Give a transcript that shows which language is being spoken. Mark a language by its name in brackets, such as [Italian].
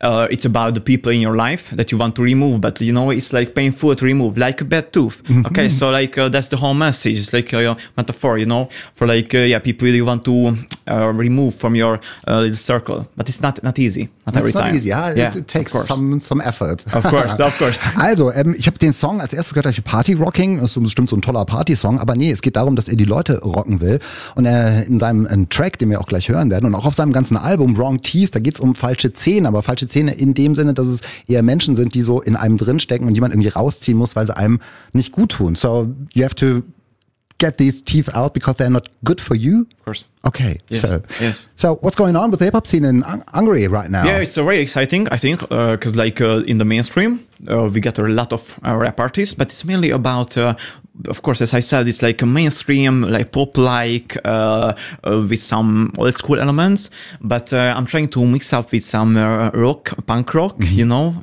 [English] It's about the people in your life that you want to remove, but, it's like painful to remove, like a bad tooth. Mm-hmm. Okay, so like that's the whole message. It's like a metaphor, for like, people you want to remove from your little circle, but it's not easy. It takes some effort. Of course. [German] Also, ich habe den Song als erstes gehört, Party Rocking, das ist bestimmt so ein toller Party-Song, aber nee, es geht darum, dass er die Leute rocken will und er in seinem Track, den wir auch gleich hören werden und auch auf seinem ganzen Album Wrong Teeth, da geht es um falsche Zähne, aber falsche Zähne in dem Sinne, dass es eher Menschen sind, die so in einem drinstecken und jemand irgendwie rausziehen muss, weil sie einem nicht gut tun. [English] So, you have to get these teeth out because they're not good for you? Of course. Okay. Yes. So what's going on with the hip-hop scene in Hungary right now? Yeah, it's very exciting, I think, because in the mainstream, we get a lot of rap artists, but it's mainly about, of course, as I said, it's like a mainstream, like pop-like, with some old school elements, but I'm trying to mix up with some rock, punk rock, mm-hmm.